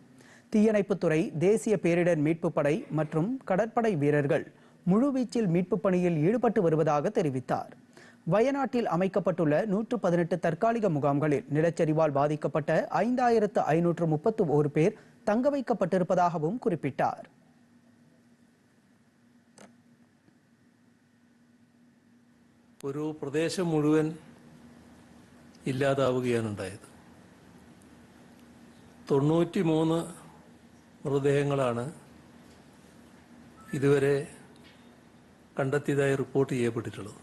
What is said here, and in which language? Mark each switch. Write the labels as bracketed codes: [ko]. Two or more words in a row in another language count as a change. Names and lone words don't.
[ta] தீயணைப்புத்துறை, தேசிய பேரிடர் மீட்பு படை மற்றும் கடற்படை வீரர்கள் முழுவீச்சில் மீட்பு பணியில் ஈடுபட்டு வருவதாக தெரிவித்தார். வயநாட்டில் அமைக்கப்பட்டுள்ள 118 தற்காலிக முகாம்களில் நிலச்சரிவால் பாதிக்கப்பட்ட 5531 பேர் தங்க வைக்கப்பட்டிருப்பதாகவும் குறிப்பிட்டார். [ml] ഒരു പ്രദേശം മുഴുവൻ ഇല്ലാതാവുകയാണ് ഉണ്ടായത്. 93 മൃതദേഹങ്ങളാണ് ഇതുവരെ കണ്ടെത്തിയതായി റിപ്പോർട്ട് ചെയ്യപ്പെട്ടിട്ടുള്ളത്.